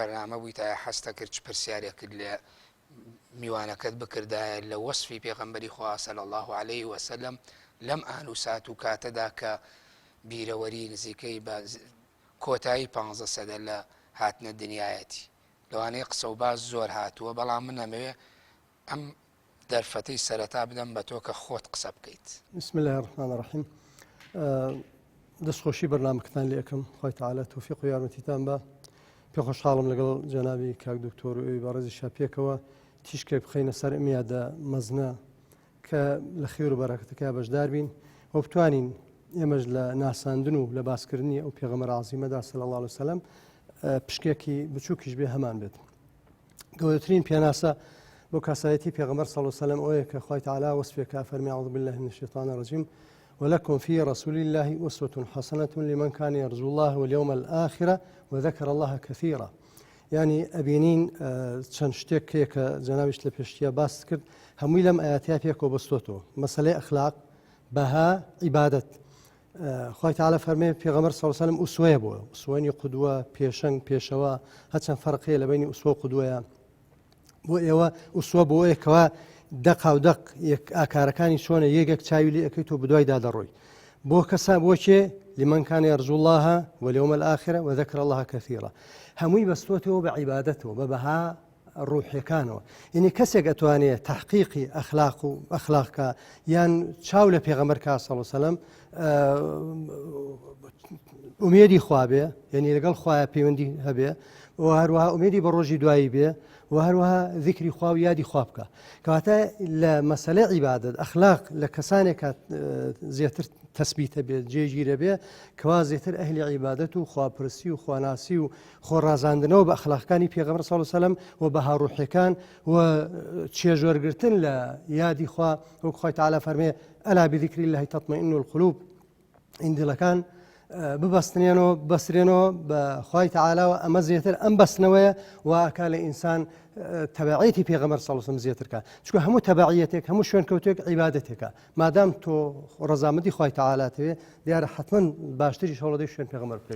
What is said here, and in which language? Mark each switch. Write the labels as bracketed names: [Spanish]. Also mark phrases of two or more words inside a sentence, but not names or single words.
[Central Kurdish] بەرنامە بووی تا حەستە کرد چ پرسیارێک کرد لە میوانەکەت بکردایە لە وەسفی پێغەمبەری خوا [Arabic] صلی الله عليه وسلم [Central Kurdish] لەم ئان و سات و کاتەدا کە بیرەوەری نزیکەی بە کۆتایی 15 سەدە لە هاتنە دنیایەتی لەوانەیە قسە و باز زۆر هاتووە، بەڵام من ئەمەوێ ئەم دەرفەتەی سەرەتا بدەم بە تۆ کە خۆت قسە بکەیت. [Arabic] بسم الله الرحمن الرحیم. [Central Kurdish] دەستخۆشی بەرنامەکەتان لێ ئەەکەم، خۆی تەعالە تۆفیق و یارمەتیتان بە. پێ خۆشحاڵم لەگەڵ جەنابی کاک دکتۆر و ئەوی بەڕێزی شاپێکەوە تیشکێ بخەینە سەر ئەمیادە مەزنە کە لە خێر و بەرەکەتەکە بەشدار بین و بتوانین ئێمەش لە ناساندن و لە باسکردنی ئەو پێغەمبەر عەزیمەدا [Arabic] صلی الله علیه وسلم [Central Kurdish] پشکێکی بچووکیش بێ هەمان بێت. گەورەترین پێناسە بۆ کاسایەتی پێغەمبەر [Arabic] صلی الله علیه و سلم [Central Kurdish] ئەوەیە کە خوای تعالی وەسفێکا فەرمی [Arabic] أعوذ بالله من الشیطان الرجیم ولكم في رسول الله أسوة حسنة لمن كان يرجو الله واليوم الآخر وذكر الله كثيرا. [Central Kurdish] يعني ئەبینین چەند شتێک کە جەنابیش لە پێشتیە باس کرد هەمووی لەم ئاەتیا پێکۆ بەستۆتەوە. مەسەلەی ئەخلاق، بەها، عیبادەت. خوای تعالی فەرمێ پێغەمبەر [Arabic] صلی الله علیه و سلم [Central Kurdish] ئوسوەیە بۆ ئوسوەی قودوە، پێشەنگ، پێشەوە، هەرچەند فەرقەیە لە بینی ئوسوە و قودوەیە. بۆ ئێوە ئوسوە بۆ ئەوەیەکەوە دەقا و دەق ئاکارەکانی چۆنە یەکێک چاوی لێ ئەەکەی تۆ بدوای دادەڕۆی. بۆ کەسا بۆچێ [Arabic] لمن كان يرجو الله واليوم الآخر وذكر الله كثيرا. [Central Kurdish] هەمووی بەستۆتەوە بە عیبادەتەوە بە بەها ڕوحیەکانەوە. یعنی کەسێک ئەتوانێت تحقیقی ئەخلاق و ئەخلاقکە یان چاو لە پێغەمبەر کا [Arabic] صلی الله علیه و سلم [Central Kurdish] ئومێدی خوا بێ، یعنی لەگەڵ خوایە پەیوەندی هەبێ، و هەروەها ئومێدی بە ڕۆژی دوایی بێ، و هەروەها ذیکری خوا و یادی خوا بکە. کەواتە لە مەسەلەی عیبادەت ئەخلاق لە کەسانێک زیاتر تەسبیتە بێت، جێگیرە بێ، کەوا زیاتر ئەهلی عیبادەت و خواپرسی و خواناسی و خۆڕازاندنەوە بە ئەخلاقەکانی پێغەمبەر [Arabic] صلی الله علیه و سلم [Central Kurdish] و بەها ڕوحیەکان و چێژوەرگرتن لە یادی خوا، وەک خوای تعالی فەرمێ [Arabic] ئەلا بذیکری الله تطمئن القلوب. [Central Kurdish] ئین دڵەکان ببەستنێنەوە بەسرێنەوە بە خوای تعالیەوە. ئەمە زیاتر ئەم بەستنەوەیە و ئەکا لە ئینسان تەبعیەتی پێغەمبەر [Arabic] صلی الله علیه و سلم [Central Kurdish] زیاترکە. چونکە هەموو تەبعیەتێک، هەموو شوێنکەوتێک عیبادەتێکە. مادام تۆ ڕەزامەندی خوای تعالی تەوێ، دیارە حتمەن باشتری هەوڵەدەی شوێن پێغەمبەر بکەوی.